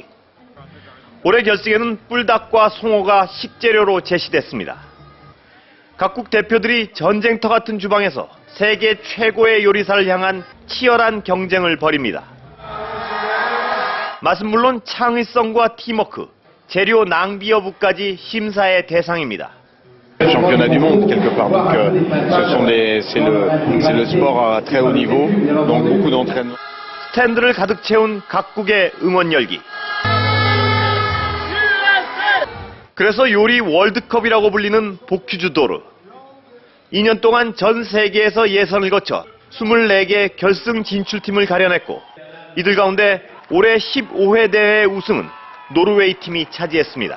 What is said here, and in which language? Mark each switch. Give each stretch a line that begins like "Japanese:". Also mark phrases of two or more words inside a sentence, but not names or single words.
Korean: 올해 결승에는 뿔닭과 송어가 식재료로 제시됐습니다. 각국 대표들이 전쟁터 같은 주방에서 세계 최고의 요리사를 향한 치열한 경쟁을 벌입니다. 맛은 물론 창의성과 팀워크, 재료 낭비 여부까지 심사의 대상입니다.
French: Championnat du monde quelque part. Donc c'est le sport à très haut niveau, donc beaucoup d'entraînement.
Korean: 스탠드를 가득 채운 각국의 응원 열기. 그래서 요리 월드컵이라고 불리는 보키즈 도르. 2년 동안 전 세계에서 예선을 거쳐 24개 결승 진출팀을 가려냈고 이들 가운데 올해 15회 대회 우승은 노르웨이 팀이 차지했습니다.